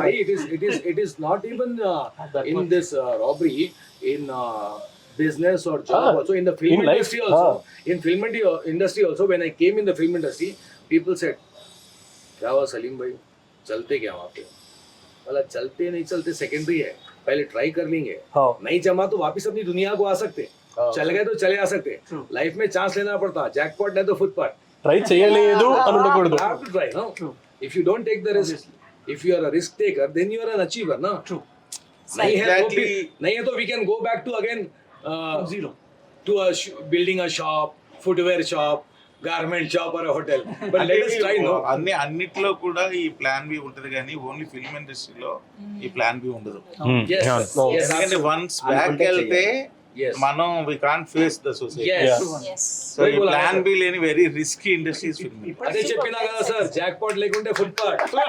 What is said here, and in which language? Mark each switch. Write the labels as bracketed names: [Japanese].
[English] Why it is not even in this robbery, in business or job also, in the film in life, industry also. In film industry also, when I came in the film industry, people said, [Hindi] क्या हुआ सलीम भाई, चलते क्या वहाँ पे? बोला चलते नहीं चलते सेकेंडरी है, पहले ट्राई कर लेंगे, नहीं जमा तो वापिस अपनी दुनिया को आ सकते, चल गए तो चले आ सकते. लाइफ में चांस लेना पड़ता, जैकपॉट नहीं तो फुटपाथ. [Telugu] ట్రై చేయలేదు అని ఉండకూడదు. [English] You have to try, no? If you don't take the risk, if you are a risk taker, then you are an achiever, no? True. [Hindi] नहीं है [English] Exactly. [Hindi] नहीं है तो [English] we can go back to again zero to building a shop, footwear shop, garment shop or a hotel. But let us try, no? [Telugu] అన్నిట్లో కూడా ఈ plan B ఉంటది, కానీ ఓన్లీ ఫిల్మ్ ఇండస్ట్రీలో ఈ ప్లాన్ బి ఉండదు. [English] Yes. Yes. [Telugu] ఎందుకంటే [English] once back [Telugu] వెళ్తే [English] Yes. [Telugu] మనం [English] We can't face the society. Yes. Yes. So ఈ plan B లేని very risky industries film. [Telugu] అదే చెప్పినా కదా సార్, జాక్పాట్ లేకుంటే ఫుట్పాత్.